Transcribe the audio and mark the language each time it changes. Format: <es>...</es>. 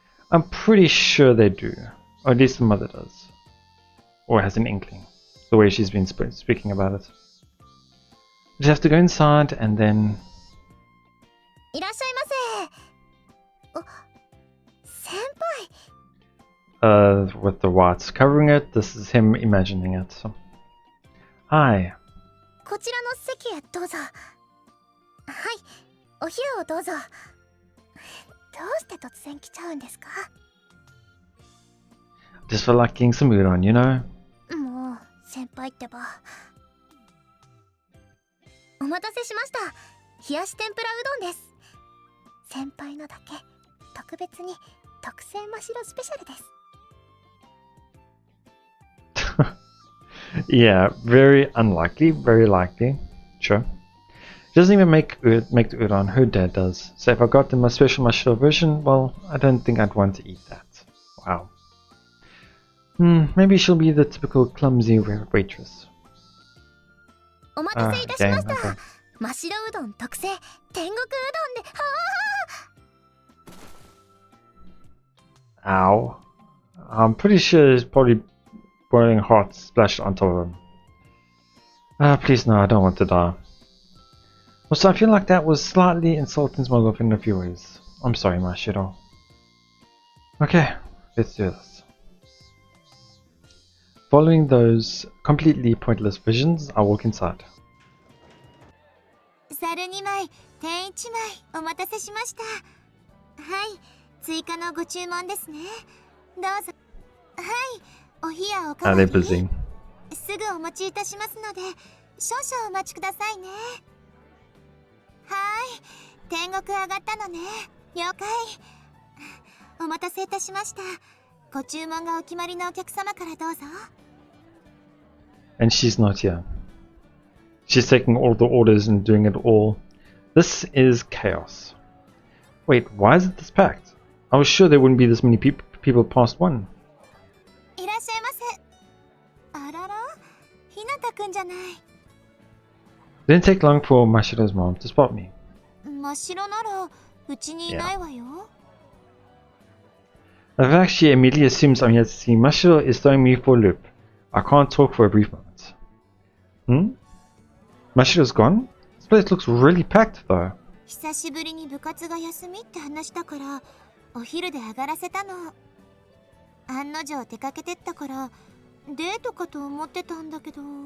<en>I'm pretty sure they do, or at least the mother does, or has an inkling, the way she's been speaking about it. I just have to go inside and then...</en> <ja>いらっしゃいませ。先輩。</ja> <en>with the whites covering it, this is him imagining it. So. Hi.</en> <ja>こちらの席へどうぞ。はい、お冷やをどうぞ。どうして突然来ちゃうんですか？</ja> <en>Just feel like getting some udon, you know?</en> <ja>もう先輩ってば。お待たせしました。冷やし天ぷらうどんです。先輩のだけ特別に特製真白スペシャルです。</ja> <en>Yeah, very unlikely, very likely. Sure. She doesn't even make the udon, her dad does. So if I got them a special Mashiro version, well, I don't think I'd want to eat that. Wow. Maybe she'll be the typical clumsy waitress.</en> <ja>お待たせいたしました。</ja> <en>Okay.</en> <ja>真白うどん特製天国うどんで。</ja> <en>Ow. I'm pretty sure it's probably boiling hot splashed on top of him. Please no, I don't want to die. Also, I feel like that was slightly insulting to my girlfriend in a few ways. I'm sorry, Mashiro. Okay, let's do this. Following those completely pointless visions, I walk inside.</en> <ja>ざる2枚、天1枚、お待たせしました。はい、追加のご注文ですね。どうぞ。はい、お冷やおかわり。</ja> <en>They're busy.</en> <ja>すぐお持ちいたしますので、少々お待ちくださいね。はい、天国上がったのね。了解。お待たせいたしました。ご注文がお決まりのお客様からどうぞ。</ja> <en>And she's not here. She's taking all the orders and doing it all. This is chaos. Wait, why is it this packed? I was sure there wouldn't be this many people past one.</en> <ja>いらっしゃいませ。あらら、ひなたくんじゃない。</ja> <en>It didn't take long for Mashiro's mom to spot me.</en> <ja>真っ白ならうちにいないわよ。</ja> <en>The fact she immediately assumes I'm here to see Mashiro is throwing me for a loop. I can't talk for a brief moment. Mashiro's gone? This place looks really packed though.</en> <ja>久しぶりに部活が休みって話だからお昼で上がらせたの。案の定出かけてったからデートかと思ってたんだけど。</ja>